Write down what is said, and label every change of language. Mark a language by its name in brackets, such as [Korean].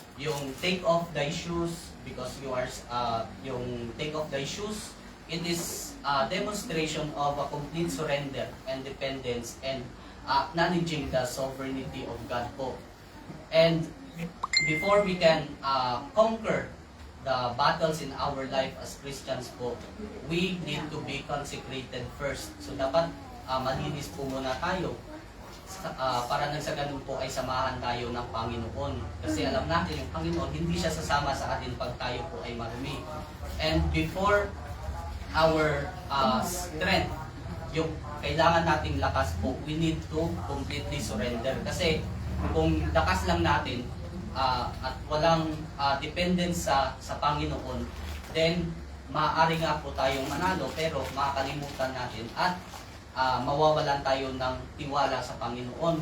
[English] Yung take off thy shoes, because you are, yung take off thy shoes, it is a demonstration of a complete surrender and dependence and acknowledging the sovereignty of God po. And before we can conquer the battles in our life as Christians po, we need to be consecrated first. [Filipino] So dapat malinis po muna tayo para nang sa ganun po ay samahan tayo ng Panginoon. Kasi alam natin yung Panginoon, hindi siya sasama sa atin pag tayo po ay marumi. [English] And before our strength, [Filipino] yung kailangan nating lakas po, [English] we need to completely surrender. [Filipino] Kasi kung lakas lang natin, at walang dependence sa Panginoon, then maaari nga po tayong manalo pero makakalimutan natin at mawawalan tayo ng tiwala sa Panginoon.